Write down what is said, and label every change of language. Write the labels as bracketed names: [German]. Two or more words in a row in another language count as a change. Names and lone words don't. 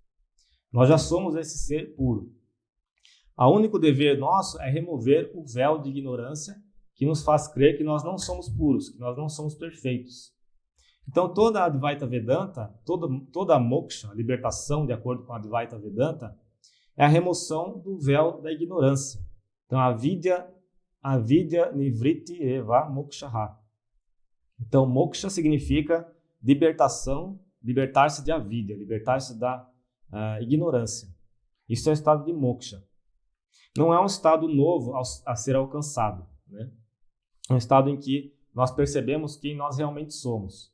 [Portuguese] Nós já somos esse ser puro. O único dever nosso é remover o véu de ignorância que nos faz crer que nós não somos puros, que nós não somos perfeitos. Então toda a Advaita Vedanta, toda a moksha, a libertação de acordo com a Advaita Vedanta, é a remoção do véu da ignorância. Então, [Sanskrit] अविद्या निवृत्तिः एव मोक्षः. [Portuguese] Então, moksha significa libertação, libertar-se de avidya, libertar-se da ignorância. Isso é o estado de moksha. Não é um estado novo a ser alcançado. É um estado em que nós percebemos quem nós realmente somos.